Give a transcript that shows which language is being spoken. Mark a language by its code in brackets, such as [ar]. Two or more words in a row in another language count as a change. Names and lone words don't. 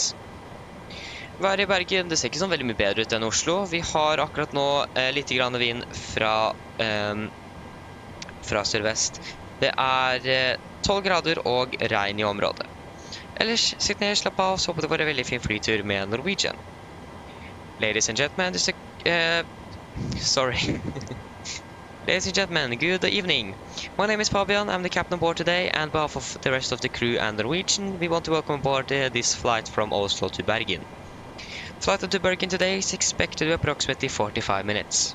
[no] Været i Bergen, det ser ikke sånn veldig mye bedre ut enn Oslo. Vi har akkurat nå litt grann vind fra sørvest. Det er 12 grader og regn i området. Ellers, sitt ned, slapp av, så håper det var en veldig fin flytur med Norwegian. [en] Ladies and gentlemen, sorry. Ladies and gentlemen, good evening. My name is Fabian, I'm the captain on board today, and on behalf of the rest of the crew and Norwegian, we want to welcome aboard this flight from Oslo to Bergen. Flight to Bergen today is expected to be approximately 45 minutes.